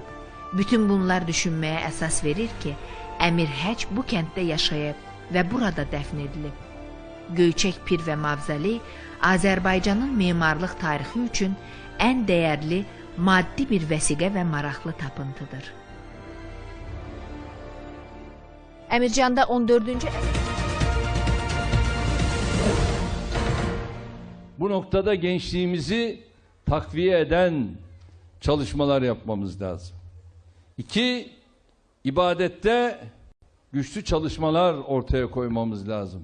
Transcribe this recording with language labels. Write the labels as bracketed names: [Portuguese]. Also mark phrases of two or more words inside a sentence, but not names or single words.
[Azerbaijani] Bütün bunlar düşünməyə əsas verir ki, Əmir Həc bu kənddə yaşayıb və burada dəfn edilib. Göyçək Pir və Mavzali Azərbaycanın memarlıq tarixi üçün ən dəyərli maddi bir vəsiqə və maraqlı tapıntıdır. Əmircanda 14-cü [Turkish] Bu noktada gençliğimizi takviye eden çalışmalar yapmamız lazım. 2, ibadette güçlü çalışmalar ortaya koymamız lazım.